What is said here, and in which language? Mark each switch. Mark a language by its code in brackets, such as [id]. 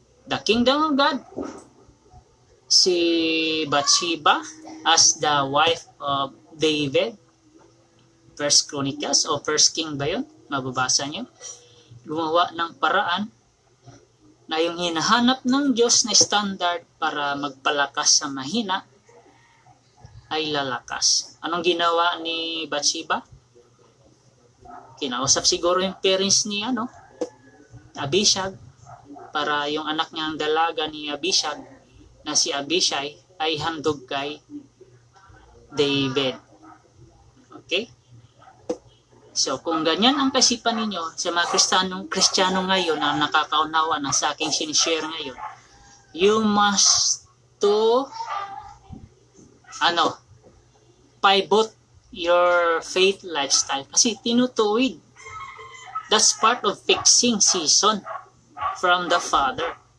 [en] The kingdom of God, si Bathsheba as the wife of David, First Chronicles o First King [tl] ba yun? Mababasa nyo. Gumawa ng paraan na yung hinahanap ng Diyos na standard para magpalakas sa mahina ay lalakas. Anong ginawa ni Bathsheba? Kinausap siguro yung parents ni Abishag, para yung anak niyang dalaga ni Abishag na si Abishai ay handog kay David. Okay? So, kung ganyan ang kaisipan ninyo sa mga Kristiyano ngayon na nakakaunawa ng sa aking sinishare ngayon, [en] you must to pivot your faith lifestyle. [tl] Kasi tinutuwid. [en] That's part of fixing season from the Father.